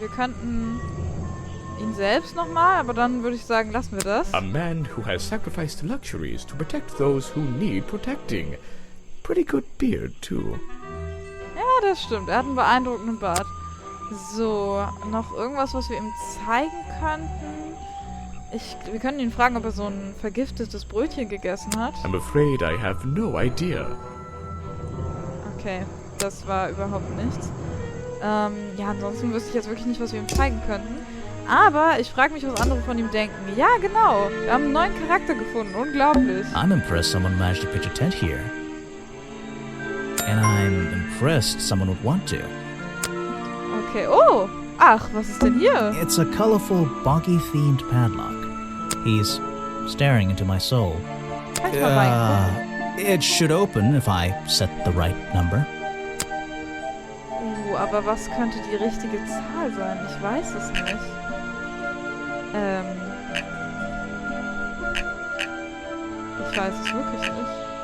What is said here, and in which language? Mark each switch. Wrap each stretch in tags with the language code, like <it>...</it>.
<de>Wir könnten ihn selbst nochmal, aber dann würde ich sagen, lassen wir das.</de> <en>A man who has sacrificed luxuries to protect those who need protecting. Pretty good beard, too.</en> <de>Ja, das stimmt. Er hat einen beeindruckenden Bart. So, noch irgendwas, was wir ihm zeigen könnten? Wir können ihn fragen, ob er so ein vergiftetes Brötchen gegessen hat.</de> <en>I'm afraid I have no idea.</en> <de>Okay, das war überhaupt nichts. Ja, ansonsten wüsste ich jetzt wirklich nicht, was wir ihm zeigen könnten. Aber ich frage mich, was andere von ihm denken. Ja, genau. Wir haben einen neuen Charakter gefunden. Unglaublich.</de> <en>I'm impressed someone managed to pitch a tent here. And I'm impressed someone would want to.</en> <de>Okay, oh! Ach, was ist denn hier?</de> <en>It's a colorful, boggy-themed padlock. He's staring into my soul.</en> <de>Kann ich mal reingucken?</de> <en>It should open if I set the right number.</en> <de>Aber was könnte die richtige Zahl sein? Ich weiß es nicht. Ich weiß es wirklich nicht.</de>